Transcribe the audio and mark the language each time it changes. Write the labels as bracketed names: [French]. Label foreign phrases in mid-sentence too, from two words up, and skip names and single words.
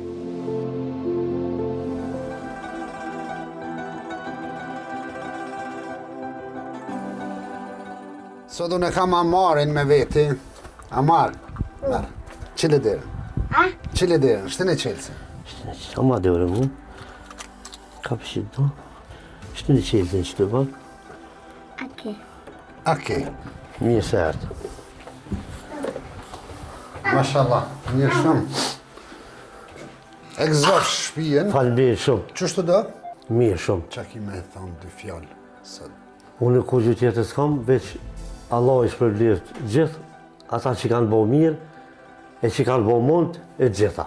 [Albanian] Sot unë e kam Amarin me veti. Amar, merë, qile dirën. Qile dirën, shtën e qelësi. [Turkish] Ama diyorum bu. Kapışıldı. İşte ne çeldin işte bak. Okej, Niye sert? [Albanian] mashallah, një shumë. E gëzof shpijen. Falbir shumë. Qështu do? Mirë shumë. Qa ki me thonë dy fjallë sot? Unë ku gjë tjetër s'kam, veç Allah i shpërblyft gjithë ata që kanë bo mirë e që kanë bo mund e gjitha.